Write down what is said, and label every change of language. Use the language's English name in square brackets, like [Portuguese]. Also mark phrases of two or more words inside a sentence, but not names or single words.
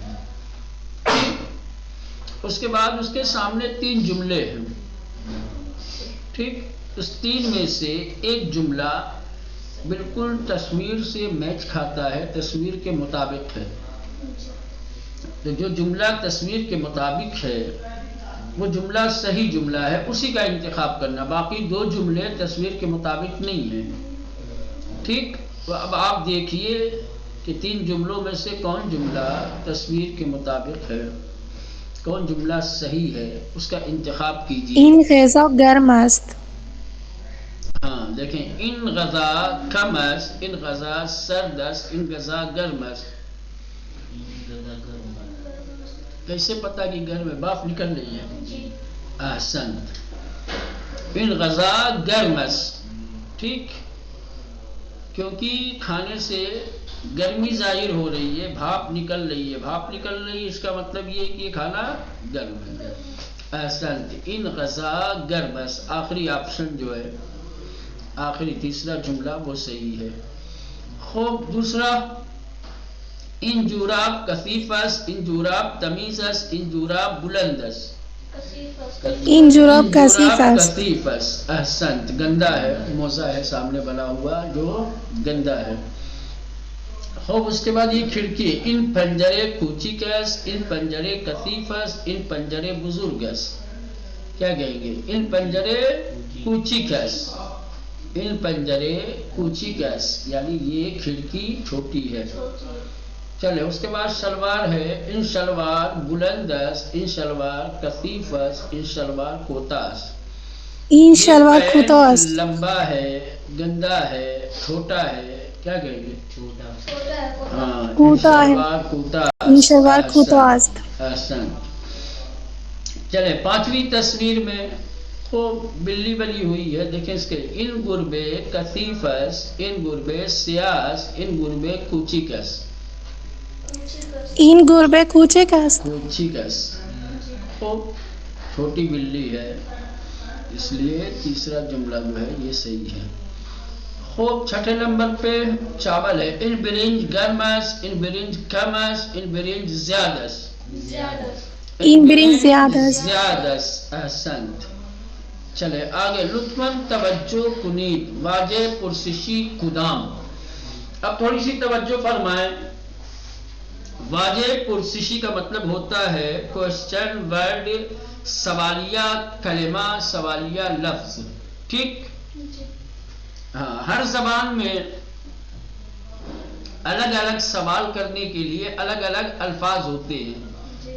[Urdu] اس کے بعد اس کے سامنے 3 جملے ہیں، ٹھیک، اس 3 میں سے ایک جملہ بالکل تصویر سے میچ کھاتا ہے، تصویر کے مطابق ہے، تو جو جملہ تصویر کے مطابق ہے وہ جملہ صحیح جملہ ہے، اسی کا انتخاب کرنا، باقی 2 جملے تصویر کے مطابق نہیں ہیں، ٹھیک۔ تو اب آپ دیکھیے کہ 3 جملوں میں سے کون جملہ تصویر کے مطابق ہے، کون جملہ صحیح ہے، اس کا انتخاب کیجیے۔ [Persian] این غذا گرم است۔ [Urdu] ہاں دیکھیں، [Persian] ان غذا کم است، ان غذا سرد است، ان غذا گرم است۔ [Urdu] کیسے پتا کہ گرم ہے؟ باف نکل رہی ہے، احسنت، [Persian] ان غذا گرم است، [Urdu] ٹھیک، کیونکہ کھانے سے گرمی ظاہر ہو رہی ہے، بھاپ نکل رہی ہے، بھاپ نکل رہی ہے، اس کا مطلب یہ ہے کہ یہ کھانا گرم ہے۔ [Persian] احسنت، ان غذا گرم است، [Urdu] آخری آپشن جو ہے، آخری تیسرا جملہ وہ صحیح ہے۔ خوب دوسرا، [Persian] ان جوراب کثیف است، ان جوراب تمیز است، ان جوراب بلند است۔ این جوراب کثیف است۔ کثیف است، احسنت، [Urdu] گندا ہے، موزہ ہے سامنے بنا ہوا جو گندا ہے۔ خوب اس کے بعد یہ کھڑکی، [Persian] ان پنجرے کوچک است، ان پنجرے کثیف است، ان پنجرے بزرگ است۔ [Urdu] کیا کہیں گے؟ [Persian] ان پنجرے کوچک است، ان پنجرے کوچک است، [Urdu] یعنی یہ کھڑکی چھوٹی ہے۔ چلے اس کے بعد شلوار ہے، [Persian] ان شلوار بلند است، ان شلوار کثیف است، ان شلوار کوتا است۔ این [Urdu] یہ [Persian] شلوار [Urdu] پینٹ [Persian] کوتاه است۔ [Urdu] لمبا ہے، گندا ہے، چھوٹا ہے، کیا کہیں گے؟ ہاں، ان کوتاه ہے۔ [Persian] شلوار کوتا این است، شلوار کوتاه است۔ [Urdu] احسن۔ چلے 5ویں تصویر میں خوب بلی بنی ہوئی ہے، دیکھیں اس کے، [Persian] ان گربے کثیف است، ان گربے سیاه است، ان گربے کوچک است۔ این گربه کوچک است۔ کوچک است، [Urdu] خوب چھوٹی بلی ہے، اس لیے تیسرا جملہ جو ہے یہ صحیح ہے۔ خوب چھٹے نمبر پہ چاول ہے، [Persian] ان برنج گرم است، ان برنج کم است، ان برنج زیادہ است۔ این برنج زیادہ است۔ زیادہ است، احسنت۔ [Urdu] چلے آگے، [Persian] لطفاً توجہ کنید، واجہ پرسشی کدام۔ [Urdu] اب تھوڑی سی توجہ فرمائیں، [Persian] واجہ پرسشی [Urdu] کا مطلب ہوتا ہے [English] question word, [Urdu] سوالیہ کلمہ، سوالیہ لفظ، ٹھیک، ہاں، ہر زبان میں الگ الگ سوال کرنے کے لیے الگ الگ الفاظ ہوتے ہیں۔